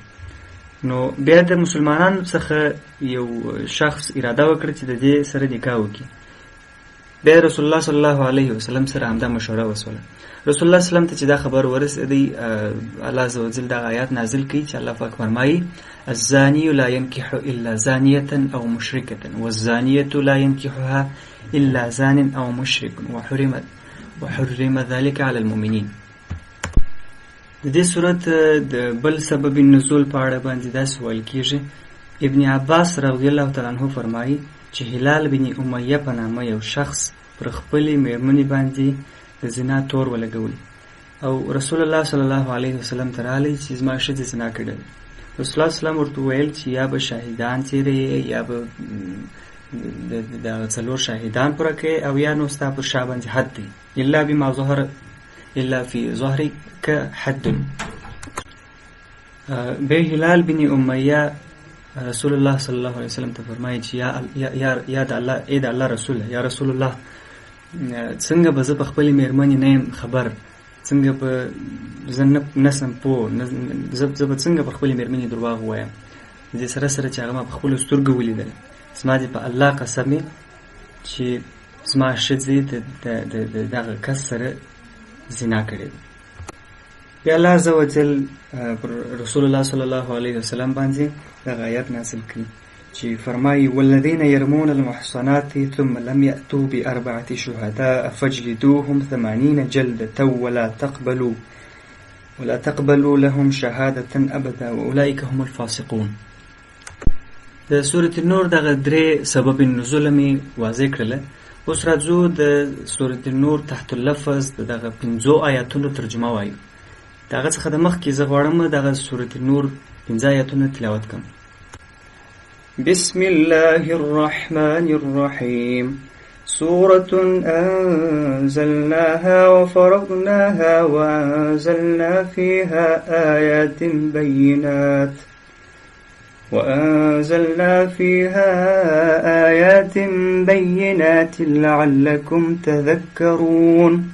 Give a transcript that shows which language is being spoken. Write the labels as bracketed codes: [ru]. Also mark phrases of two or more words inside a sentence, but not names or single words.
[ps] نو بیا د مسلمانانو څخه یو شخص اراده وکړه چې د دې سره نکاح وکړي. بیا رسول الله [ar] صلی الله علیه وسلم [ps] سره همدا مشوره وسوله. رسول الله [ar] صلی الله علیه وسلم [ps] ته چې دا خبر ورسېدی، [ar] الله عز وجل [ps] دا آیات نازل کړي چې الله پاک فرمایي [ar] الزاني لا ينكح الا زانية او مشركة والزانية لا ينكحها الا زان او مشرك وحرم ذلك على المؤمنين. [ps] د دې صورت د بل سبب نزول په اړه باندې دا سوال کیږي. ابن عباس [ar] رضی الله تعالی عنہ [ps] فرمایي چې هلال بن امیه په نامه یو شخص پر خپلې میرمنې باندې د زنا تور ولګول او رسول الله [ar] صلی الله علیه وسلم [ps] ته راغلی چې زما ښځې زنا کړې. رسول الله [ar] صلی الله علیه وسلم [ps] ورته وویل چې یا به شاهدان څیرې یا به د څلور شاهدان پوره کوې او یا نو ستا پر شا باندې حد دی [ar] الا بما ظهر الا فی ظهرک حد. [ps] به هلال بن امیه رسول الله [ar] صلی الله علیه وسلم [ps] ته فرمایي چې یا د الله ای د الله رسول [ar] یا رسول الله [ps] څنګه به زه په خپلې میرمنې نه یم خبر، څنګه به زه نسم پوه، زه به څنګه په خپلې میرمنې درواغ ووایم د دې سره سره چې هغه ما په خپلو سترګو ولیدله. زما دې په الله قسم چې زما ښځې د دغه کس سره زنا کړې. بیا [ar] الله عز وجل [ps] پر رسول الله [ar] صلی الله علیه وسلم [ps] باندې دغه آیات نازل کړي چې فرمایي [ar] والذین يرمون المحصنات ثم لم يأتوا بأربعة شهداء فاجلدوهم 80 جلدة ولا تقبلوا لهم شهادة أبدا وأولئك هم الفاسقون. [ps] د سورة النور دغه درې سبب نزول می واضح کړل. اوس راځو د سورة النور [ar] تحت اللفظ [ps] دغه 5 آیاتونو ترجمه وایو. دغه څخه د مخکې زه غواړم دغه سورة النور 5 آیاتونه تلاوت کړم. [ar] بسم الله الرحمن الرحيم سورة أنزلناها وفرضناها وأنزلنا فيها آيات بينات لعلكم تذكرون.